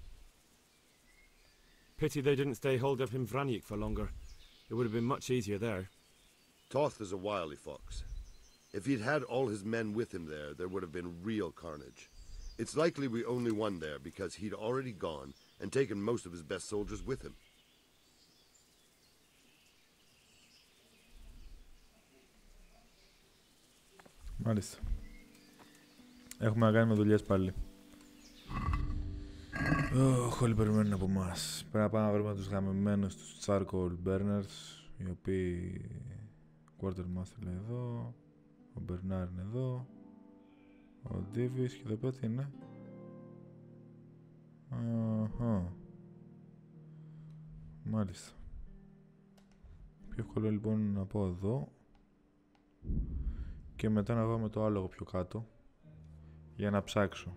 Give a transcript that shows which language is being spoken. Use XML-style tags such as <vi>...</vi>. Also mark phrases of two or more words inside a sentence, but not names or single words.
<en>Pity they didn't stay holed up in Vranic for longer. It would have been much easier there. Toth is a wily fox. If he'd had all his men with him there would have been real carnage. It's likely we only won there because he'd already gone and taken most of his best soldiers with him.</en> <el>Μάλιστα. Έχουμε να κάνουμε δουλειές πάλι. Όλοι περιμένουν από εμάς. Πρέπει να πάμε να βρούμε τους γαμημένους, τους</el> <en>charcoal burners,</en> <el>οι οποίοι... Quartermaster λέει εδώ, ο Bernard είναι εδώ, ο Davis και εδώ πέρα τι είναι. Μάλιστα. Πιο εύκολο λοιπόν να πάω εδώ και μετά να πάω με το άλογο πιο κάτω για να ψάξω.</el>